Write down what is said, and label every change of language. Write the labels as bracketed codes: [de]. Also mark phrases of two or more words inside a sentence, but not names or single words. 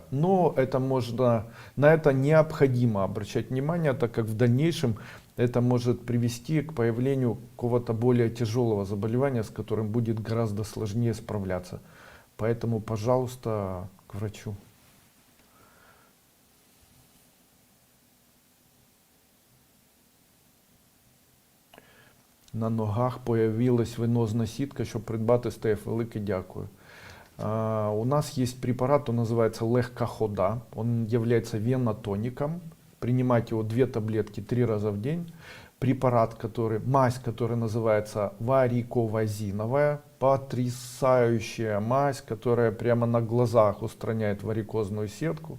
[ru] Но на это необходимо обращать внимание, так как в дальнейшем это может привести к появлению какого-то более тяжелого заболевания, с которым будет гораздо сложнее справляться. Поэтому, пожалуйста, к врачу. [uk] На ногах появилась венозна сітка, щоб придбати СТФ. Велике дякую. [ru] У нас есть препарат, он называется Легкохода. Он является венотоником принимать его 2 таблетки 3 раза в день. Препарат, мазь, которая называется вариковазиновая, потрясающая мазь, которая прямо на глазах устраняет варикозную сетку.